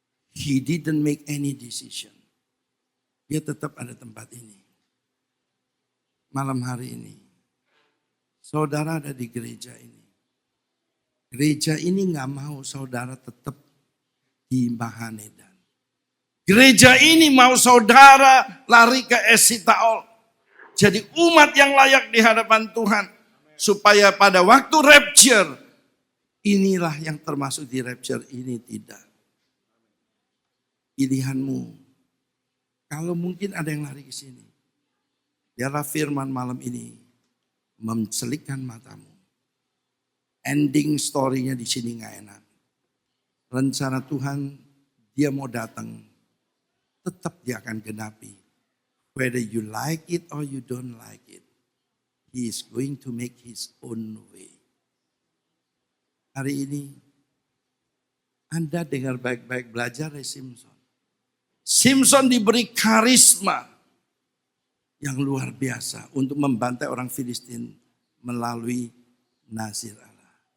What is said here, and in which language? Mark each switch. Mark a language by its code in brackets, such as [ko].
[en] He didn't make any decision. [id] Dia tetap ada tempat ini. Malam hari ini, saudara ada di gereja ini. Gereja ini gak mau saudara tetap di Mahanedan. Gereja ini mau saudara lari ke Esitaol. Jadi umat yang layak di hadapan Tuhan. Supaya pada waktu rapture, inilah yang termasuk di rapture, ini tidak. Pilihanmu. Kalau mungkin ada yang lari ke sini. Biarlah firman malam ini mencelikkan matamu. [en] Ending story- [id] nya di sini nggak enak. Rencana Tuhan, dia mau datang, tetap dia akan genapi. [en] Whether you like it or you don't like it, He is going to make His own way. [id] Hari ini, Anda dengar baik-baik, belajar dari Simpson. Simpson diberi karisma yang luar biasa untuk membantai orang Filistin melalui Nazir Allah.